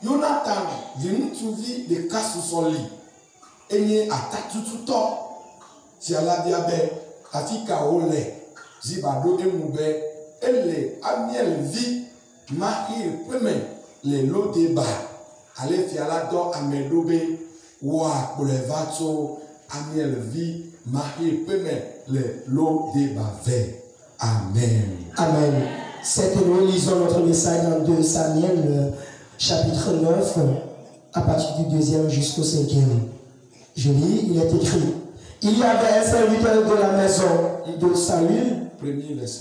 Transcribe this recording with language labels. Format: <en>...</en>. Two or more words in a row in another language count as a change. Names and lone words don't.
<ee>Jonathan viŋutsuvi ɖeka susɔ li enye atatututɔ si alabia be afi ka wole ziba ɖo eŋu be ele Amiel vi Mahir ƒeme le Lodeba ale fia la dɔ ame ɖo be woakplɔe va tso Amiel vi Mahir ƒeme le Lodeba ve. Amen. Amen.</ee> <fr>C'est que nous lisons notre message dans 2 Samuel, chapitre 9, à partir du 2e jusqu'au 5e. Je lis, il est écrit. Il y avait un serviteur de la maison de Saül. Premier verset.</fr>